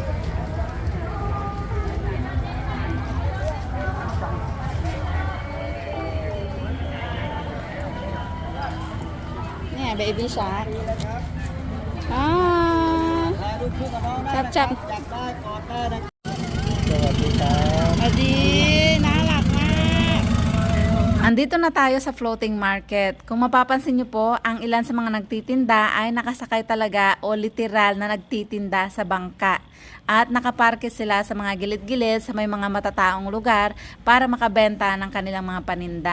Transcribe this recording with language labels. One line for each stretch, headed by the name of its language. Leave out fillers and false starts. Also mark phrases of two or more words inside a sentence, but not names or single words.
English: Baby shark. Chap.
Thai: สวัสดีครับ
Filipino: Adi, nalak mาก Andito na tayo sa floating market. Kung mapapansin nyo po, ang ilan sa mga nagtitinda ay nakasakay talaga o literal na nagtitinda sa bangka. At nakaparke sila sa mga gilid-gilid sa may mga matataong lugar para makabenta ng kanilang mga paninda.